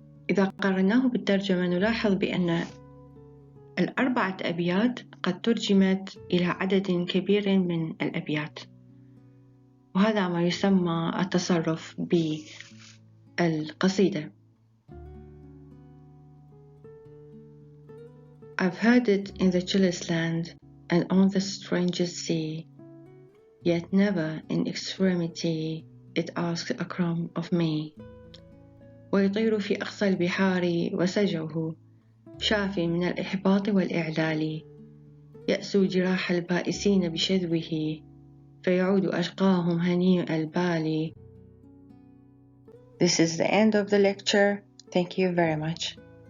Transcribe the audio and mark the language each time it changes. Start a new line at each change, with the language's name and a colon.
Arabic: إذا قارناه بالترجمة نلاحظ بأن 4 أبيات قد ترجمت إلى عدد كبير من الأبيات، وهذا ما يسمى التصرف بالقصيدة.
English: I've heard it in the chillest land and on the strangest sea, yet never in extremity it asks a crumb of me.
Arabic: ويطير في أقصى البحار وسجعه شاف من الإحباط والإعلال، يأسو جراح البائسين بشذوه، فيعود أشقاهم هنيء البال.
English: This is the end of the lecture. Thank you very much.